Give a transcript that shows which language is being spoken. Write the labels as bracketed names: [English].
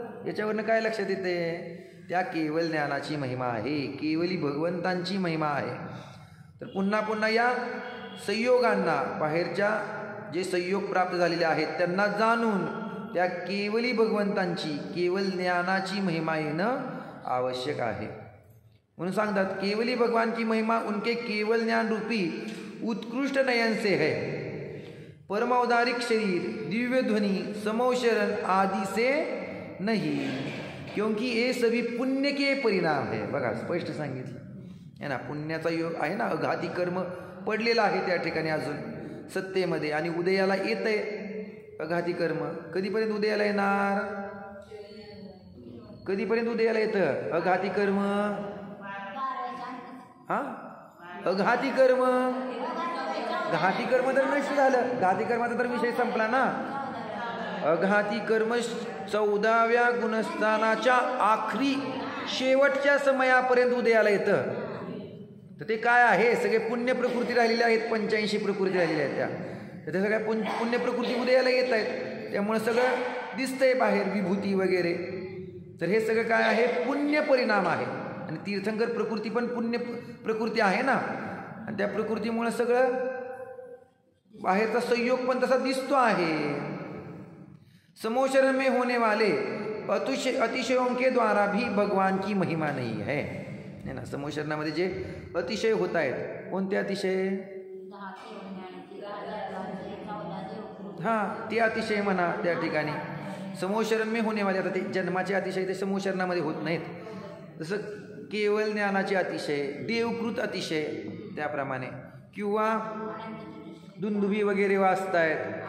[Marathi] याच्यावरनं काय लक्षात येते? त्या केवल ज्ञानाची महिमा आहे, केवली भगवंतांची महिमा आहे. तर पुन्हा पुन्हा या संयोगांना, बाहेरच्या जे संयोग प्राप्त झालेले आहेत त्यांना जाणून त्या केवली भगवंतांची, केवल ज्ञानाची महिमा येणं आवश्यक आहे. म्हणून सांगतात [Hindi] केवली भगवान की महिमा उनके केवल ज्ञान रूपी उत्कृष्ट नयन से है, परमौदारिक शरीर, दिव्य ध्वनि, समौशरण आदि से नहीं, क्योंकि ये सभी पुण्य के परिणाम है. [Marathi] बघा स्पष्ट सांगितलं है ना. पुण्याचा योग आहे ना, अघाती कर्म पडलेला आहे त्या ठिकाणी अजून सत्तेमध्ये आणि उदयाला येत आहे अघाती कर्म. कधीपर्यंत उदयाला येणार? कधीपर्यंत उदयाला येतं अघाती कर्म? हा, अघाती कर्म. घाती कर्म तर नष्ट झालं, घाती कर्माचा तर विषय संपला ना. अघाती कर्म 14व्या गुणस्थानाच्या आखरी शेवटच्या समयापर्यंत उदयाला येतं. तर ते काय आहे? सगळे पुण्य प्रकृती राहिलेल्या आहेत, 85 प्रकृती राहिलेल्या आहेत त्या. तर ते सगळ्या पुण्य प्रकृती उदयाला येत आहेत. त्यामुळे सगळं दिसतंय बाहेर विभूती वगैरे. तर हे सगळं काय आहे? पुण्य परिणाम आहे. आणि तीर्थंकर प्रकृती पण पुण्य प्रकृती आहे ना. आणि त्या प्रकृतीमुळे सगळं बाहेरचा संयोग पण तसा दिसतो आहे. [Hindi] समोशरण में होने वाले अतिशयों के द्वारा भी भगवान की महिमा नहीं है ना. [Marathi] समोशरणामध्ये जे अतिशय होत आहेत, कोणते अतिशय? हां, ते अतिशय म्हणा त्या ठिकाणी. [Hindi] समोशरण में होणे वाले, [Marathi] आता ते जन्माचे अतिशय ते समोशरणामध्ये होत नाहीत. जसं केवळ ज्ञानाचे अतिशय, देवकृत अतिशय त्याप्रमाणे, किंवा दुंदुभी वगैरे वाचतायत.